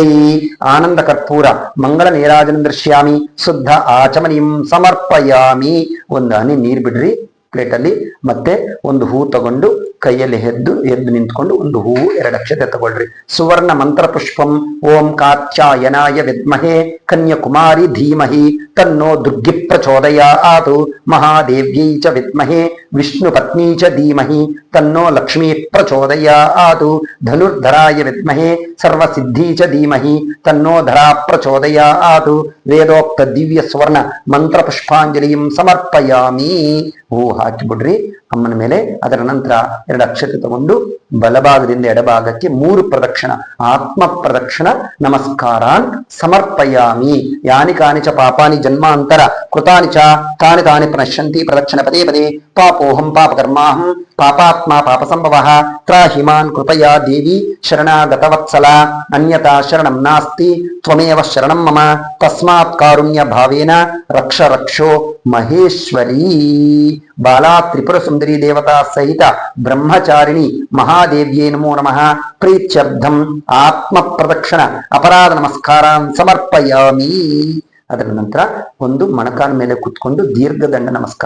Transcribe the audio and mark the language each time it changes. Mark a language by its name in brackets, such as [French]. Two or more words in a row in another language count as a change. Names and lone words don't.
[Sanskrit] ಆನಂದ ಕರ್ಪೂರ ಮಂಗಳ ನೀರಾಜನ ದೃಶ್ಯಾಮಿ ಶುದ್ಧ ಆಚಮನೀಂ ಸಮರ್ಪಯಾಮಿ. [Kannada] 1 ಹನಿ ನೀರ್ ಬಿಡ್ರಿ ಪ್ಲೇಟಲ್ಲಿ. ಮತ್ತೆ 1 ಹೂ ತಗೊಂಡು ಕೈಯಲ್ಲಿ ಎದ್ದು ನಿಂತ್ಕೊಂಡು ಒಂದು ಹೂವು 2 ಅಕ್ಷತೆ ತಗೊಳ್ರಿ. [Sanskrit] ಸುವರ್ಣ ಮಂತ್ರ ಪುಷ್ಪಂ ಓಂ ಕಾತ್ಯಾಯನಾಯ ವಿದ್ಮಹೇ ಕನ್ಯಾಕುಮಾರಿ ಧೀಮಹಿ ತನ್ನೋ ದುರ್ಗಿ ಪ್ರಚೋದಯಾತ್ ಮಹಾದೇವ್ಯೈ ಚ ವಿದ್ಮಹೇ ವಿಷ್ಣು ಪತ್ನಿ ಚ ಧೀಮಹಿ ತನ್ನೋ ಲಕ್ಷ್ಮೀ ಪ್ರಚೋದಯಾತ್ ಧನುರ್ಧರಾಯ ವಿದ್ಮಹೇ ಸರ್ವಸಿದ್ಧಿ ಚ ಧೀಮಹಿ ತನ್ನೋ ಧರಾ ಪ್ರಚೋದಯಾತ್ ವೇದೋಕ್ತ ದಿವ್ಯ ಸ್ವರ್ಣ ಮಂತ್ರ ಪುಷ್ಪಾಂಜಲಿಂ ಸಮರ್ಪಯಾಮಿ. [Kannada] ಹೂ ಹಾಕಿಬಿಡ್ರಿ ಅಮ್ಮನ ಮೇಲೆ. ಅದರ ನಂತರ 2 ಅಕ್ಷತೆ ತಗೊಂಡು ಬಲಭಾಗದಿಂದ ಎಡಭಾಗಕ್ಕೆ 3 [Sanskrit] ಪ್ರದಕ್ಷಿಣ ಆತ್ಮ ಪ್ರದಕ್ಷಿಣ ನಮಸ್ಕಾರಾನ್ ಸಮರ್ಪಯಾಮಿ. ಯಾನಿ ಕಾನಿ ಚ ಪಾಪಾನಿ ಜನ್ಮಾಂತರ ಕೃತಾನಿ ಚ ತಾನಿ ತಾನಿ ಪ್ರಣಶ್ಯಂತಿ ಪ್ರದಕ್ಷಿಣ ಪದೇ ಪದೇ ಪಾಪೋಹಂ ಪಾಪಕರ್ಮಾಹಂ ಪಾಪಾತ್ಮ ಪಾಪಸಂಭವಃ ತ್ರಾಹಿಮಾನ್ ಕೃಪಯಾ ದೇವಿ ಶರಣಾಗತವತ್ಸಲ ಅನ್ಯತಾ ಶರಣಂ ನಾಸ್ತಿ ತ್ವಮೇವ ಶರಣಂ ಮಮ ತಸ್ಮಾತ್ ಕಾರುಣ್ಯ ಭಾವೇನ ರಕ್ಷ ರಕ್ಷೋ ಮಹೇಶ್ವರಿ. ಬಾಲಾ ತ್ರಿಪುರ ಸುಂದರಿ ದೇವತಾ ಸಹಿತ ಬ್ರಹ್ಮಚಾರಿಣಿ ಮಹಾದೇವ್ಯೇ ನಮೋ ನಮಃ. ಪ್ರೀತ್ಯರ್ಥಂ ಆತ್ಮ ಪ್ರದಕ್ಷಿಣ ಅಪರಾಧ ನಮಸ್ಕಾರಾನ್ ಸಮರ್ಪಯಾಮಿ. [Kannada] ಅದರ ನಂತರ ಒಂದು ಮೊಣಕಾಲ ಮೇಲೆ ಕುತ್ಕೊಂಡು ದೀರ್ಘದಂಡ ನಮಸ್ಕಾರ.